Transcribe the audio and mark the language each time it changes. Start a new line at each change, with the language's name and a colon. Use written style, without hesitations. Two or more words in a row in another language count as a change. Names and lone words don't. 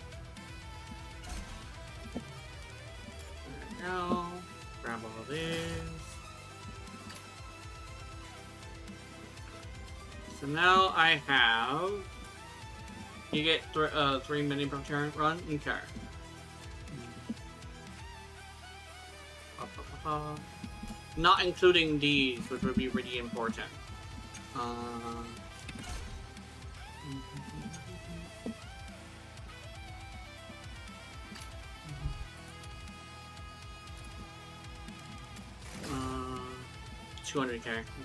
English: There we go. Grab all these. So now I have. You get 3 mini per turn run. Okay. Ba, ba, ba, ba. Not including these, which would be really important. $200K. Okay.